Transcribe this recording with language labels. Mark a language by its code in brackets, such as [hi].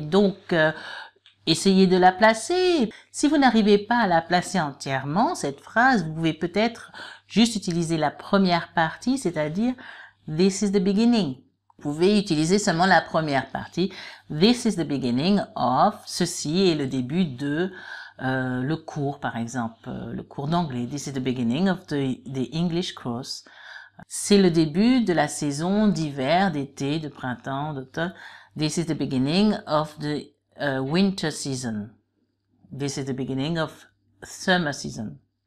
[fr] Donc, essayez de la placer. Si vous n'arrivez pas à la placer entièrement, cette phrase, vous pouvez peut-être juste utiliser la première partie, c'est-à-dire [en] This is the beginning. [fr] Vous pouvez utiliser seulement la première partie. [en] This is the beginning of, [fr] ceci est le début de le cours, par exemple, le cours d'anglais. [en] This is the beginning of the English course. [fr] C'est le début de la saison d'hiver, d'été, de printemps, d'automne. [en] This is the beginning of the winter season. This is the beginning of summer season.